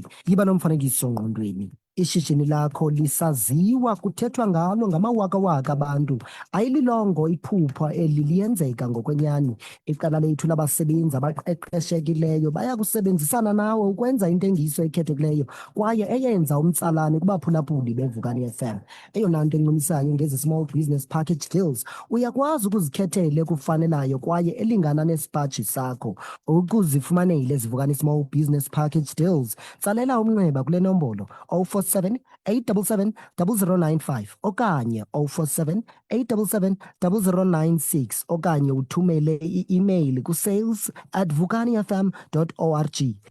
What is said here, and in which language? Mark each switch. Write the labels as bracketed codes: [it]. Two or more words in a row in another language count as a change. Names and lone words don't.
[xh] Yiba nomfanekiso ngqondweni. Ishishini lakho lisaziwa, kuthethwa ngalo ngamawakawaka abantu. Ayililongo iphupha eli liyenzeka ngokwenyani. Iqela lethu labasebenzi abaqeqeshekileyo baya kusebenzisana nawe ukwenza intengiso ekhethekileyo kwaye eyenza umtsalane kubaphulaphuli beVukani FM. Eyona nto encumisayo ngezi [en] small business package deals, [xh] uyakwazi ukuzikhethela ekufanelayo kwaye elingana nesipaji sakho. Ukuzifumanele ziVukani [en] small business package deals, [xh] tsalela umnxeba kule nombolo 047 877 0095 okanye 047 877 0096 okanye uthumele i-email kusales@vukanifm.org.